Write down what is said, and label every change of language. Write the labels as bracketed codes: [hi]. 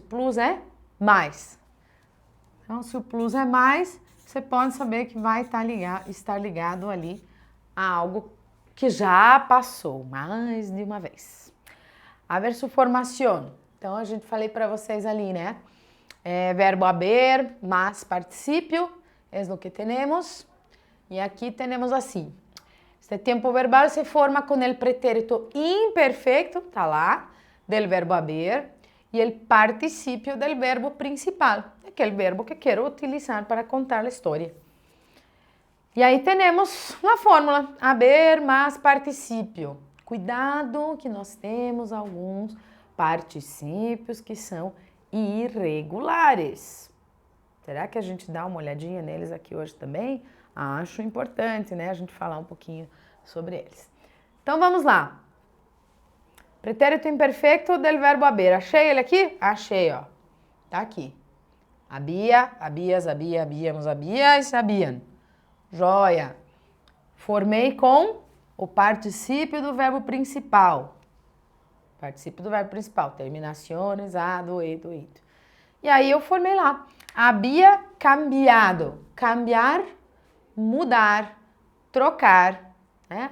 [pt] Plus é mais. Então, se o plus é mais, você pode saber que vai estar ligado ali a algo que já passou mais de uma vez. A ver su formación. Então, a gente falei para vocês ali, né? [es] Verbo haber más participio es lo que tenemos. [pt] E aqui temos assim. Este tempo verbal se forma com o [es] pretérito imperfecto, [pt] tá lá, [es] del verbo haber, [pt] e o particípio [es] del verbo principal, [pt] aquele verbo que quero utilizar para contar a história. E aí temos a fórmula, haber mais particípio. Cuidado que nós temos alguns particípios que são irregulares. Será que a gente dá uma olhadinha neles aqui hoje também? Acho importante, né, a gente falar um pouquinho sobre eles. Então, vamos lá. Pretérito imperfeito [es] del verbo haber. [pt] Achei ele aqui? Achei, ó. Tá aqui. [es] Había, habias, había, habíamos, habias, habiam. [pt] Joia. Formei com o particípio do verbo principal. Particípio do verbo principal. [es] Terminaciones, [pt] ado, edo, ido. E aí eu formei lá. [es] Había cambiado. Cambiar, [pt] mudar, trocar, né?